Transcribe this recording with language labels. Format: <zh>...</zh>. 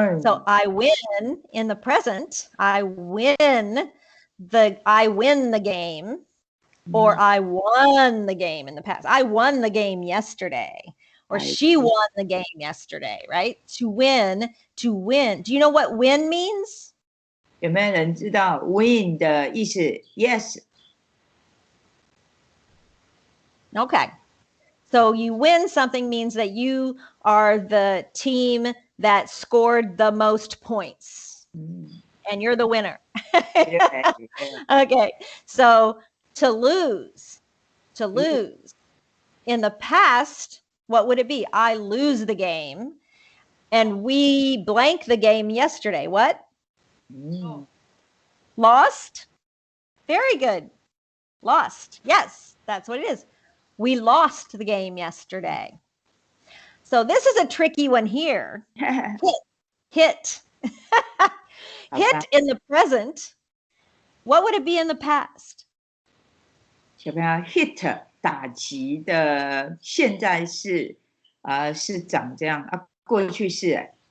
<en>So I win in the present. I win the game, or I won the game in the past. I won the game yesterday, or she won the game yesterday, right? To win. Do you know what win means?</en> <zh>有没有人知道 win 的意思 ？Yes.</zh> <en>Okay. So you win something means that you are the team that scored the most points. And you're the winner. Yeah. Okay. So to lose. In the past, what would it be? I lose the game. And we blank the game yesterday. What? Lost? Very good. Lost. Yes, that's what it is. We lost the game yesterday. So this is a tricky one here. Hit. Hit in the present. What would it be in the past?</en> <zh>小朋友 hit 打击的现在式是长这样啊，过去式</zh>